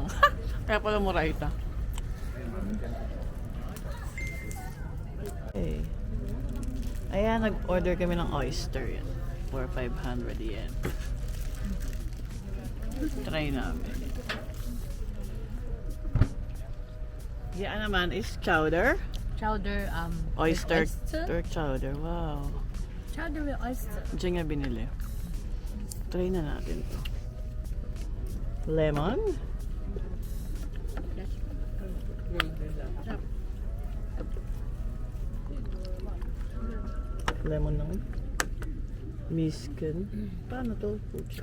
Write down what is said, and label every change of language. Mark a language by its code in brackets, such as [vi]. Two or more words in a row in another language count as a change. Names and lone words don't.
[tl] Kaya pala mura ita. Okay. Ayan, nag-order kami ng oyster yan. [en] For 500 yen. Try namin. [tl] Yan naman [en] is chowder. Chowder, Oyster oyster? chowder. Wow. Chowder with oyster. [tl] Diyan nga binili. Try na natin to. [en] Lemon. Lemon lang. [tl] Miskin. Paano to? Pucha.